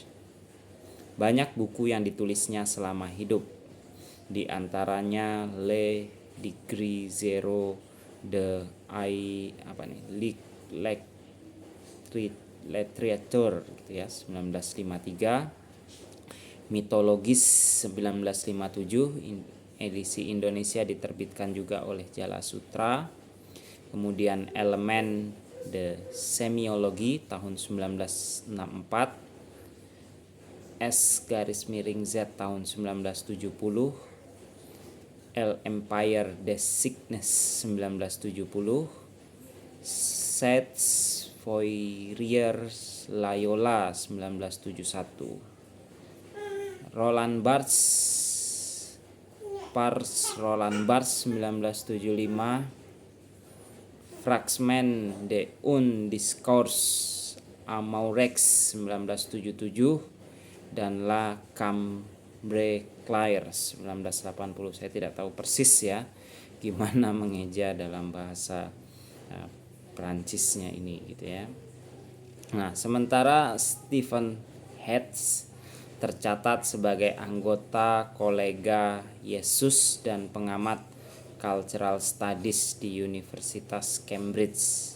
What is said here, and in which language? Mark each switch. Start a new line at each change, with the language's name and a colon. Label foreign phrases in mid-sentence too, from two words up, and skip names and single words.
Indonesian: Banyak buku yang ditulisnya selama hidup, di antaranya Le Degré Zéro de Literature gitu ya, 1953, Mitologis 1957, edisi Indonesia diterbitkan juga oleh Jala Sutra. Kemudian Elemen de Semiologi tahun 1964, S_Z tahun 1970, L'Empire des Signes 1970, Sets Fourier Loyola 1971, Roland Barthes 1975, Fragments d'un discours amourex 1977, dan La Cambre Claire 1980. Saya tidak tahu persis ya gimana mengeja dalam bahasa Perancisnya ini gitu ya. Nah, sementara Stephen Hetz tercatat sebagai anggota Kolega Yesus dan pengamat
English: Cultural Studies
Indonesian: di Universitas Cambridge.